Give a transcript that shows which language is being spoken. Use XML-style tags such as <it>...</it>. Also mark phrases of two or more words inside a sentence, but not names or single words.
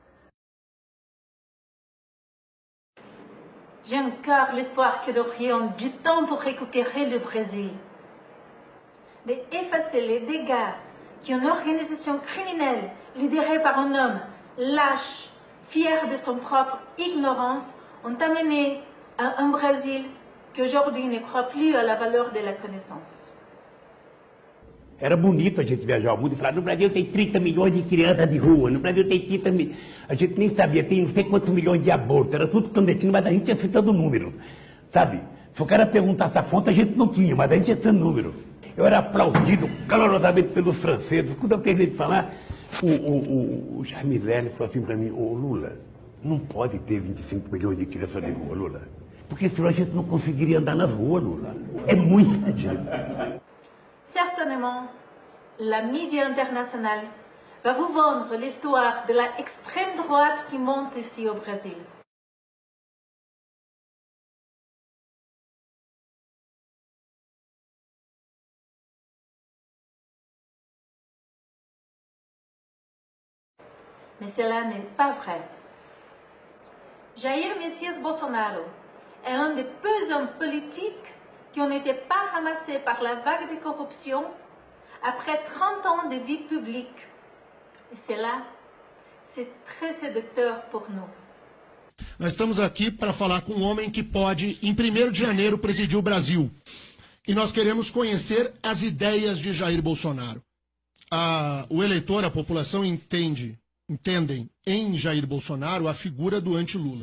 <fr>J'ai encore l'espoir que nous aurions du temps pour récupérer le Brésil, d'effacer les dégâts qu'une organisation criminelle lidérée par un homme lâche, fier de son propre ignorance, ont amené à un Brésil que aujourd'hui ne croit plus à la valeur de la connaissance.</fr> <pt>Era bonito a gente viajar ao mundo e falar, no Brasil tem 30 milhões de crianças de rua, no Brasil tem 30 milhões... A gente nem sabia, tem não sei quantos milhões de abortos, era tudo clandestino, mas a gente ia citando números, sabe? Se o cara perguntasse a fonte, a gente não tinha, mas a gente ia citando números. Eu era aplaudido calorosamente pelos franceses. Quando eu terminei de falar, o Jaime Lerner falou assim para mim, ô Lula, não pode ter 25 milhões de crianças de rua, Lula. Porque senão a gente não conseguiria andar nas ruas, Lula. É muita gente.</pt> <fr>Certainement, la média internationale va vous vendre l'histoire de la extrême droite qui monte ici au Brésil. Mais cela n'est pas vrai. Jair Messias Bolsonaro est un des peu hommes politiques qui ont été pas ramassés par la vague de corruption après 30 ans de vie publique. E cela, c'est très séducteur pour nous.</fr> <pt>Nós estamos aqui para falar com um homem que pode, em 1º de janeiro, presidir o Brasil. E nós queremos conhecer as ideias de Jair Bolsonaro. O eleitor, a população entendem em Jair Bolsonaro a figura do anti-Lula.</pt>